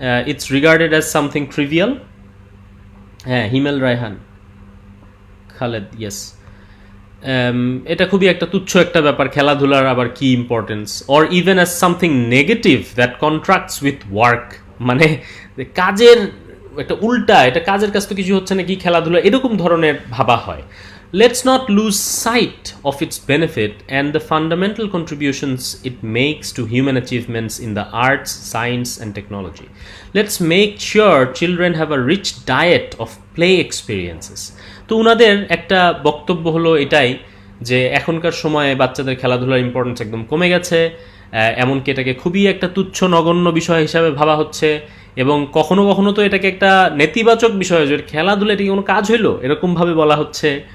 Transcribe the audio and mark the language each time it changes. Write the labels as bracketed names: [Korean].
[English] It's regarded as something trivial. হ্যাঁ, Himel Raihan, Khaled, yes. [Bangla] এটা খুবই একটা তুচ্ছ একটা ব্যাপার, খেলাধুলার আবার কি importance, [English] Or even as something negative that contracts with work. [Bangla] মানে কাজের একটা উল্টা, এটা কাজের কাজ তো কিছু হচ্ছে না, কি খেলাধুলা, এরকম ধরনের ভাবা হয়। [English] Let's not lose sight of its benefit and the fundamental contributions it makes to human achievements in the arts, science, and technology. Let's make sure children have a rich diet of play experiences. [Bangla] তো উনাদের একটা বক্তব্য হলো এটাই যে এখনকার সময়ে বাচ্চাদের খেলাধুলার ইম্পর্টেন্স একদম কমে গেছে, এমনকি এটাকে খুবই একটা তুচ্ছ নগণ্য বিষয় হিসাবে ভাবা হচ্ছে, এবং কখনো কখনো তো এটাকে একটা নেতিবাচক বিষয়, যে খেলাধুলা এটা কি কোনো কাজ হইলো, এরকমভাবে বলা হচ্ছে।